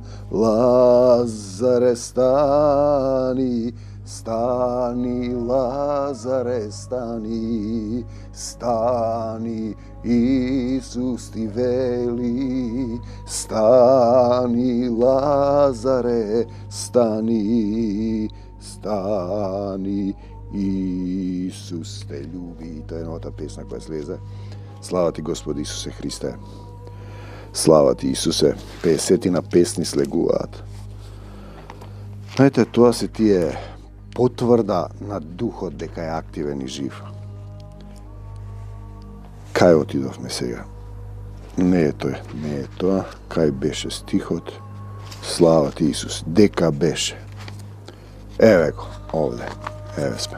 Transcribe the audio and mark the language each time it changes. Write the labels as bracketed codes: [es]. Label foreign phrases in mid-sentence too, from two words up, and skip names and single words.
[sr] Lazare stani, stani Lazare stani, stani Isus ti veli, stani Lazare stani, stani Isus te ljubi. [mk] То је една та песна која слезе. Слава ти Господ Исусе Христе. Слава ти Исусе, 50 песни слегуваат. Знаете, тоа се тие потврда на духот дека е активен и жив. Кај отидовме сега? Не е тоа. Кај беше стихот? Слава ти Исус, дека беше. Еве го, овде, еве сме.